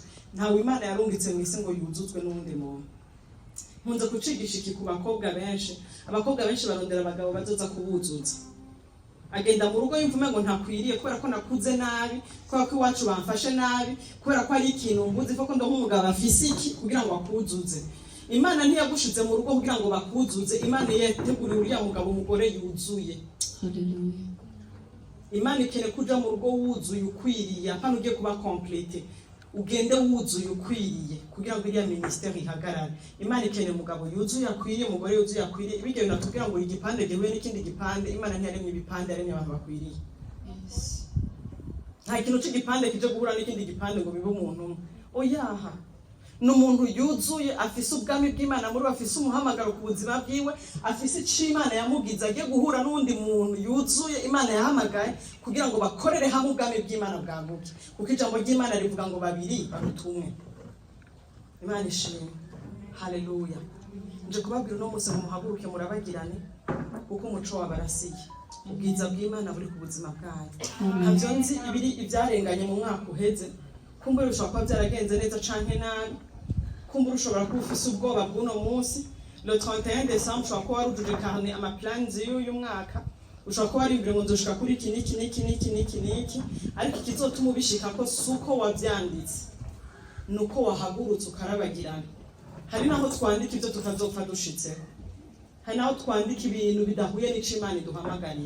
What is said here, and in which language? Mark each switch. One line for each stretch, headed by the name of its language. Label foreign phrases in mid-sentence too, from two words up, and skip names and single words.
Rundi: Ntawe Imana yarungitse mu isi ngo yuzuzwe n'undi muntu. Munza kucigisha iki ku bakobwa benshi. Abakobwa benshi barondera abagabo bazoza kubuzuza. Agenda mu rugo yumva ngo ntakwiriye kubera ko nakuze nabi, kubera ko iwacu bamfashe nabi, kubera ko ari ikintu mbuzi ko ndo nk'umugabo afise iki kugira ngo akuzuze. Imana ntiyagushize mu rugo kugira ngo bakuzuze. Imana yateguriye uriya mugabo umugore yuzuye. Haleluya. Imana ikene kuja mu rugo wuzuye ukwiriye, apana ugiye kuba complete. Ugende wuzuye ukwiriye kugira ngo iriya ministeri ihagarare. Imana ikene mugabo yuzuye akwiriye, umugore yuzuye akwiriye. Ibyo binatubwira ngo igipande gihuye n'ikindi gipande. Imana ntiyaremye ibipande, yaremye abantu bakwiriye. Yes. Nta kintu c'igipande kije guhura n'ikindi gipande ngo bibe umuntu. Oyaha. N'umuntu yuzuye afise ubwami bw'Imana muri afise umuhamagaro ku buzima bwiwe, afise ic'Imana yamugize agiye guhura n'undi muntu yuzuye Imana yahamagaye kugira ngo bakorere hamwe ubwami bw'Imana bwaguke. Kuko ijambo ry'Imana rivuga ngo babiri barutumwe. Imana ishimwe. Haleluya. Nje kubabwira no munsi muhaguruke murabagirane kuko umuco wabarasiye. Ubwiza bw'Imana buri ku buzima bwayo. Ntabyo nzi ibiri ibyarenganye mu mwaka uheze. Kumbura ushobora kuba byaragenze neza canke nabi. Kumbura ushobora kuba ufise ubwoba bw'uno munsi.
French: Le 31 décembre
Rundi: ushobora kuba warujuje carnet ama plans y'uyu mwaka. Ushobora kuba ari ngo nzoshika kuri iki. Ariko ikizotuma ubishika ko suko wavyanditse. Nuko wahagurutse ukarabagirana. Hari naho twandika ibyo tukazopfa dushitseho. Hari naho twandika ibintu bidahuye n'ic'Imana iduhamagarira.